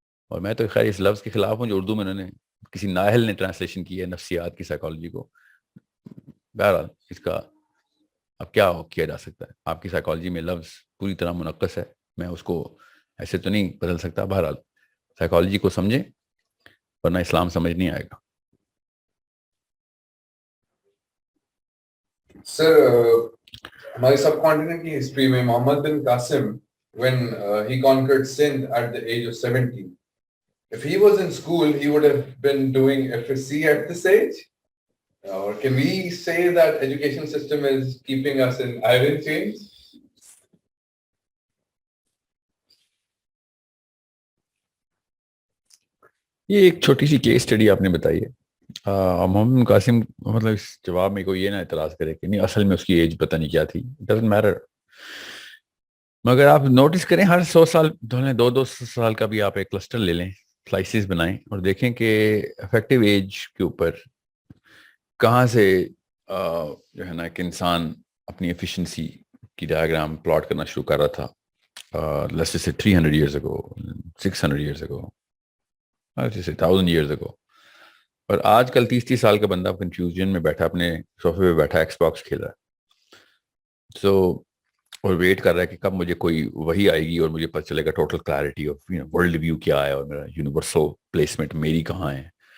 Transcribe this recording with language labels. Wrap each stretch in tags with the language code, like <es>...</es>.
<ur>اور میں تو خیر اس لفظ کے خلاف ہوں جو اردو میں انہوں نے کسی نااہل نے ٹرانسلیشن کی ہے نفسیات کی سائیکالوجی کو. بہرحال اس کا اب کیا کیا جا سکتا ہے؟ آپ کی سائیکالوجی میں لفظ پوری طرح منقص ہے, میں اس کو ایسے تو نہیں بدل سکتا. بہرحال سائیکالوجی کو سمجھیں ورنہ اسلام سمجھ نہیں آئے گا. سر ہمارے سب کانٹیننٹ کی ہسٹری میں</ur> <en>Muhammad bin Qasim when he conquered Sindh at the age of 17, if he was in school he would have been doing FSC at this age, or can we say that education system is keeping us in iron chains?</en> <ur>یہ ایک چھوٹی سی case study آپ نے بتائی ہے. محمد بن قاسم مطلب اس جواب میں کوئی یہ نہ اعتراض کرے کہ نہیں اصل میں اس کی ایج پتہ نہیں کیا تھی,</ur> <en>Doesn't matter.</en> <ur>مگر آپ نوٹس کریں ہر 100 سال 200 سال کا بھی آپ ایک کلسٹر لے لیں, سلائسز بنائیں اور دیکھیں کہ افیکٹو ایج کے اوپر کہاں سے جو ہے نا کہ انسان اپنی ایفیشنسی کی ڈائیگرام پلاٹ کرنا شروع کر رہا تھا.</ur> <en>Let's سے 300 years ago, 600 years ago, 1000 years ago.</en> <ur>اور آج کل 30 سال کا بندہ کنفیوژن میں بیٹھا اپنے صوفے پہ بیٹھا ایکس باکس کھیل رہا ہے. اور ویٹ کر رہا ہے کہ کب مجھے کوئی وہی آئے گی اور مجھے پتہ چلے گا</ur> <en>total clarity of world view</en> <ur>کیا ہے اور میرا یونیورسل پلیسمنٹ میری کہاں ہے.</ur>